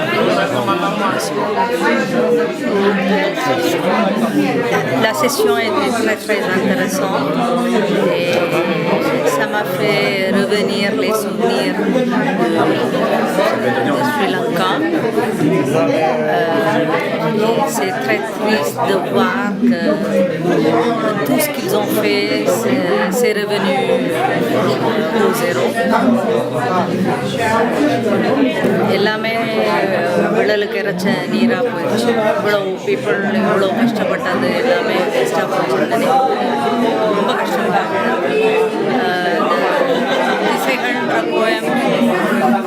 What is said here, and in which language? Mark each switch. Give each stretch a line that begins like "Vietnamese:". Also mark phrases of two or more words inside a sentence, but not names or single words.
French: La session était très très intéressante et ça m'a fait revenir les souvenirs de Sri Lanka. C'est très triste de voir que tout ce qu'ils ont fait, c'est revenu au zéro.
Tamil: எல்லாமே விழலுக்கு இறைச்ச நீராக போயிடுச்சு. இவ்வளோ பீப்புள் இவ்வளோ கஷ்டப்பட்டது எல்லாமே வேஸ்ட்டாக போயிடுச்சு. ரொம்ப கஷ்டப்பட்டாங்க. திசைகள்ன்ற போயம்